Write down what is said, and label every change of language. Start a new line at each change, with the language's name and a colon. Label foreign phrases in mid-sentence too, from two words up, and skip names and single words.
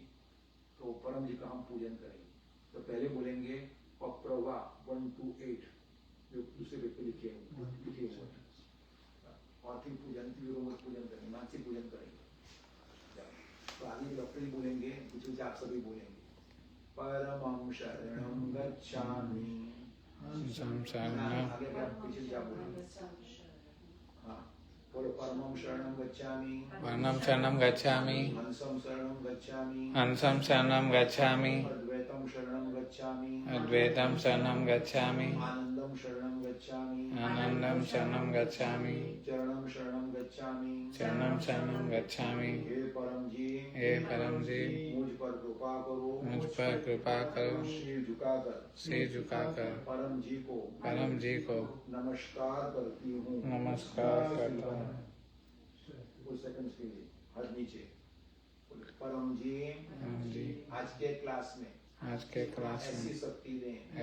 Hindi: तो परम जी का हम पूजन करेंगे। तो पहले बोलेंगे पप्रवा 1 to 8 जो दूसरे व्यक्ति लिखे हुए हैं, और फिर पूजन करेंगे, मानसिक पूजन करेंगे। तो आगे डॉक्टर जी बोलेंगे, कुछ आप सभी बोलेंगे
Sanskrit: परमं शरणं गच्छामि।
Hindi: आगे पीछे क्या बोलेंगे? हाँ बोलो
Sanskrit: परमं शरणं गच्छामि, वर्णं शरणं गच्छामि, हंसं शरणं गच्छामि, हंसं शरणं गच्छामि, अद्वैतं शरणं गच्छामि, अद्वैतं शरणं गच्छामि, आनंदं शरणं गच्छामि, आनंदं शरणं गच्छामि, चरणं शरणं गच्छामि, चरणं शरणं गच्छामि।
Hindi: हे परम जी, हे परम जी, मुझ पर कृपा करो, मुझ पर कृपा करो, सिर झुकाकर परम जी को नमस्कार करती हूँ। नमस्कार करता हूँ। कुछ सेकंड्स के लिए हाथ नीचे। परम जी, आज के क्लास में ऐसी शक्ति दें,